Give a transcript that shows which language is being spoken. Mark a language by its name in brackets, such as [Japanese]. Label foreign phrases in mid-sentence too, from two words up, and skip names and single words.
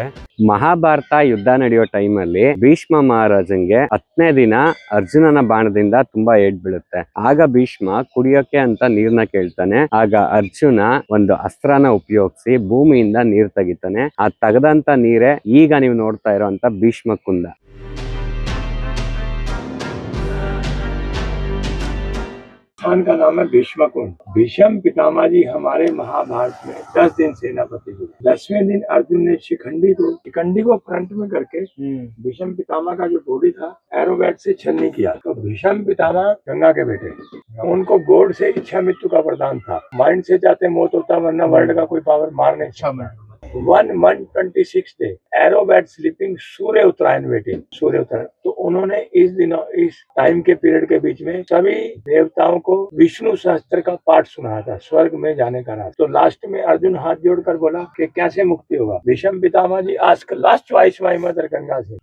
[Kannada] ಮಹಾಭಾರತ ಯುದ್ಧ ನಡೆಯೋ ಟೈಮಲ್ಲಿ ಭೀಷ್ಮ ಮಹಾರಾಜಂಗೆ 10ನೇ ದಿನ ಅರ್ಜುನನ ಬಾಣದಿಂದ ತುಂಬಾ ಏಟ್ ಬೀಳುತ್ತೆ. ಆಗ ಭೀಷ್ಮ ಕುಡಿಯೋಕೆ ಅಂತ ನೀರ್ನ ಕೇಳ್ತಾನೆ. ಆಗ ಅರ್ಜುನ ಒಂದು ಅಸ್ತ್ರನ ಉಪಯೋಗಿಸಿ ಭೂಮಿಯಿಂದ ನೀರ್ ತೆಗಿತಾನೆ. ಆ ತೆಗೆದಂತ ನೀರೇ ಈಗ ನೀವು ನೋಡ್ತಾ ಇರೋಂತ ಭೀಷ್ಮ ಕುಂಡ. [Hindi] स्थान का नाम है भीष्मकुंड। भीष्म पितामह जी हमारे महाभारत में 10 दिन सेनापति हुए। 10वें दिन अर्जुन ने शिखंडी को फ्रंट में करके भीष्म पितामह का जो बॉडी था एरोबैट से छलनी किया। तो भीष्म पितामह गंगा के बेटे, उनको गॉड से इच्छा मृत्यु का वरदान था। माइंड से चाहते मौत होता, वरना वर्ल्ड का कोई पावर मार नहीं सकता। [English] 1 month 26 day arrowbed sleeping [Hindi] सूर्य उत्तरायण [English] वेटिंग, [Hindi] सूर्य उत्तरायण। तो उन्होंने इस दिनों इस टाइम के पीरियड के बीच में सभी देवताओं को विष्णु सहस्त्र का पाठ सुनाया था, स्वर्ग में जाने का रास्ता। तो लास्ट में अर्जुन हाथ जोड़कर बोला कि कैसे मुक्ति होगा। भीष्म पितामह जी [English] ask last choice my mother [Hindi] गंगा से।